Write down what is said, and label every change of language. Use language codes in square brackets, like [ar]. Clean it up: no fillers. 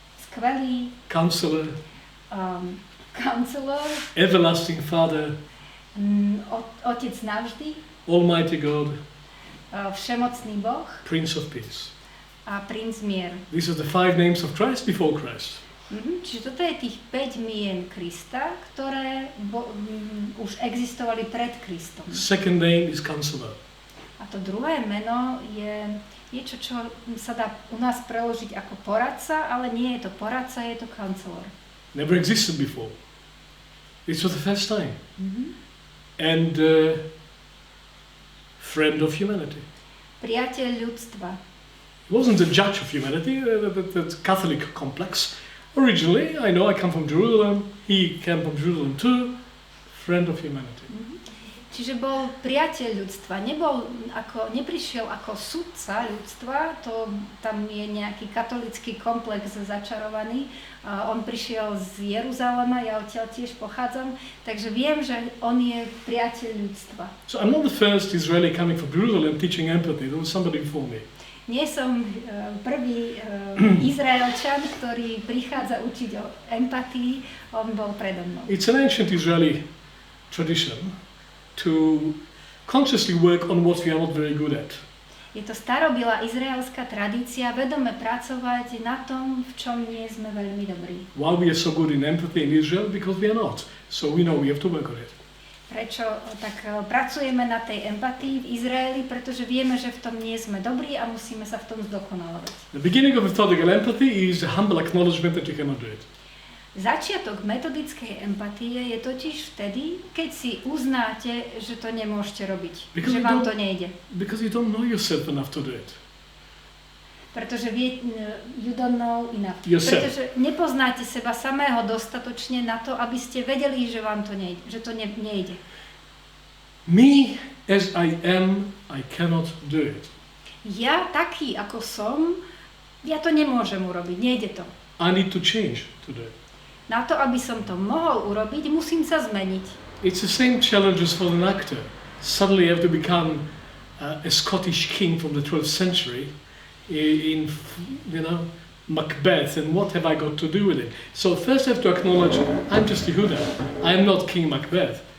[sk] skvelý, [en] Counselor, Counselor, Everlasting Father, [sk] Otec navždy, [en] Almighty God, [sk] Všemocný Boh [en] Prince of Peace. [sk] a Princ mier. [en] These are the 5 names of Christ before Christ. [sk] Čiže toto je tých 5 mien Krista, ktoré už existovali pred Kristom. [en] Second name is Counselor. [sk] A to druhé meno je niečo, čo sa dá u nás preložiť ako poradca, ale nie je to poradca, je to counselor. [en] Never existed before. This was the first time. And friend of humanity. [sk] Priateľ ľudstva. [en] He wasn't the judge of humanity, the Catholic complex. Originally, I know I come from Jerusalem, he came from Jerusalem too, friend of humanity. [sk] Čiže bol priateľ ľudstva, neprišiel ako sudca ľudstva, tam je nejaký katolický komplex začarovaný, on prišiel z Jeruzalema, ja odtiaľ tiež pochádzam, takže viem, že on je priateľ ľudstva. [en] So I'm not the first Israeli coming from Jerusalem teaching empathy, there was somebody before me. [sk] Nie som prvý Izraelčan, ktorý prichádza učiť o empatii, on bol predo mnou. [en] It's an ancient Israeli tradition to consciously work on what we are not very good at. [sk] Je to starobilá izraelská tradícia vedome pracovať na tom, v čom nie sme veľmi dobrí. [en] Why we are so good in empathy in Israel? Because we are not. So we know we have to work on it. [sk] Prečo tak pracujeme na tej empatii v Izraeli? Pretože vieme, že v tom nie sme dobrí a musíme sa v tom zdokonalovať. [en] The beginning of methodical empathy is a humble acknowledgement that you cannot do it. [sk] Začiatok metodickej empatie je totiž vtedy, keď si uznáte, že to nemôžete robiť, [en] Because [sk] že vám to nejde. [en] Because you don't know yourself enough to do it. [sk] Pretože [en] you don't know enough. Yourself. [sk] Pretože nepoznáte seba samého dostatočne na to, aby ste vedeli, že vám to nejde, že to nejde. [en] Me as I am, I cannot do it. [sk] Ja taký, ako som, ja to nemôžem urobiť, nejde to. [en] I need to change to do it. [sk] Na to, aby som to mohol urobiť, musím sa zmeniť. [en] It's the same challenge as for an actor. Suddenly you have to become a Scottish king from the 12th century in Macbeth, and what have I got to do with it? So first I have to acknowledge I'm just Yehuda. I am not King Macbeth.